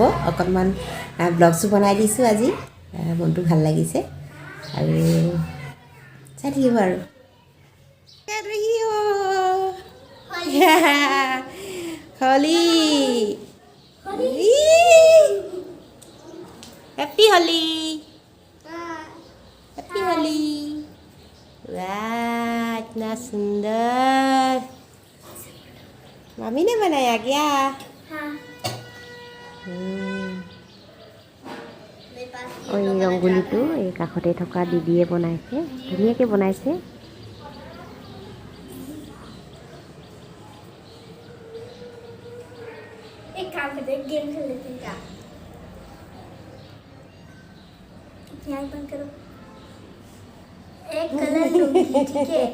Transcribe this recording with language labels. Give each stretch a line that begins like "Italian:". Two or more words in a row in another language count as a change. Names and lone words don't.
Assamese: অকণমান ব্লগছো বনাই দিছোঁ আজি, মনটো ভাল লাগিছে। আৰু চাই থাকিব আৰু। হোলী হেপ্পী হোলী,
Hindi: हैप्पी होली। वाह इतना सुंदर, मम्मी ने बनाया क्या? हाँ।
Assamese: এই ৰংগুলিটো এই কাষতে থকা দিদিয়ে বনাইছে, ধুনীয়াকৈ বনাইছে।
Hindi: एक काम करते हैं, गेम खेल लेते हैं क्या? यहाँ बंद करो। एक कलर लूंगी, ठीक है?